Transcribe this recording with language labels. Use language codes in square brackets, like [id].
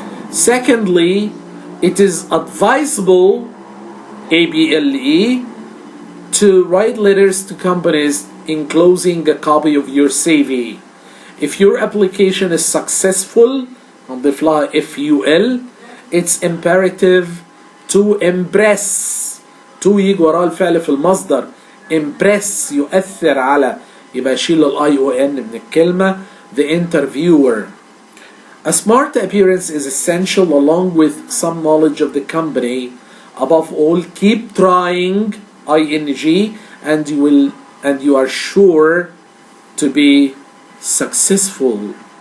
[en] Secondly, it is advisable, ABLE, to write letters to companies enclosing a copy of your CV. If your application is successful, on the fly FUL, it's imperative to impress. [ar] to يجي وراه الفعل في المصدر. impress يؤثر على, يبقى شيل ال ION من الكلمة. [en] The interviewer. A smart appearance is essential along with some knowledge of the company. Above all, keep trying, ING, and you are sure to be successful.